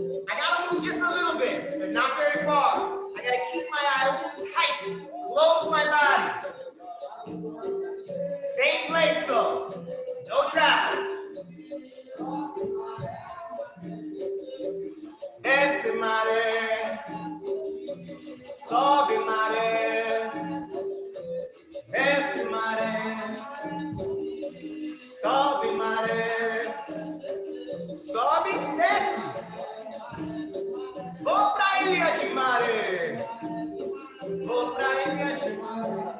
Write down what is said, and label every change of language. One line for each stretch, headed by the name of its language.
English: I got to move just a little bit, but not very far. I got to keep my eye tight, close my body. Same place though, no traveling.
Portuguese: Desce maré, sobe maré, desce maré, sobe maré, sobe, desce. Vou pra ilha de maré, vou pra ilha de maré.